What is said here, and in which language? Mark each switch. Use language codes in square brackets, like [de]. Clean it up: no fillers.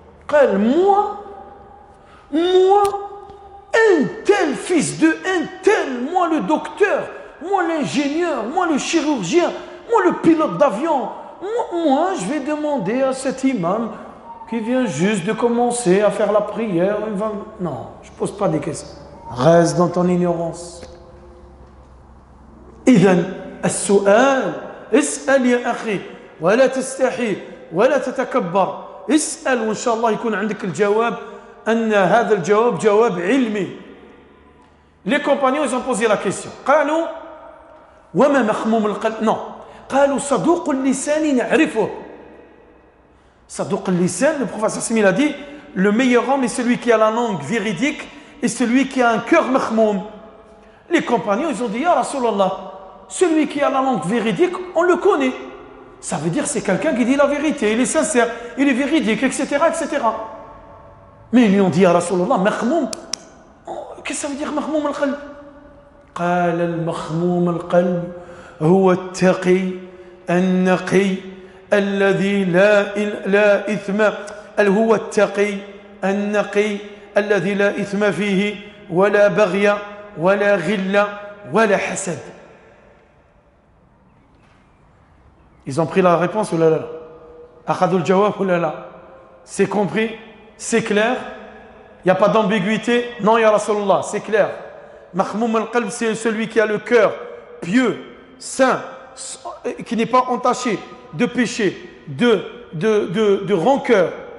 [fr] Moi, un tel fils de un tel, moi le docteur, moi l'ingénieur, moi le chirurgien, moi le pilote d'avion, moi je vais demander à cet imam qui vient juste de commencer à faire la prière. Non, je ne pose pas des questions. Reste dans ton ignorance. [ar] إذن السؤال اسأل يا أخي ولا تستحي ولا تتكبر. اسأل وإن شاء الله يكون عندك الجواب أن هذا الجواب جواب علمي. [fr] Les compagnons ils ont posé la question. [ar] قالوا وما مخموم القلب؟ [fr] Non. [ar] قالوا صدوق اللسان نعرفه. صدوق اللسان, [fr] le prophète Sassim il a dit le meilleur homme est celui qui a la langue véridique et celui qui a un cœur makhmoum. Les compagnons ils ont dit ya Rasulallah, celui qui a la langue véridique on le connaît. Ça veut dire c'est quelqu'un qui dit la vérité, il est sincère, il est véridique, etc. etc. Mais ils lui ont dit ya Rasulallah, makhmoum, qu'est-ce que ça veut dire makhmoum al-qalb? [ar] قال المخموم القلب هو التقي النقي الذي لا إثم هو التقي النقي الذي لا إثم فيه ولا بغي ولا غل ولا حسد. [fr] Ils ont pris la réponse ou là là? [ar] أخذوا الجواب [fr] ou là là? C'est compris? C'est clair? Il n'y a pas d'ambiguïté? Non, ya Rasulallah, c'est clair. Makhmoum al-qalb, c'est celui qui a le cœur pieux, saint, qui n'est pas entaché de péché, de rancœur.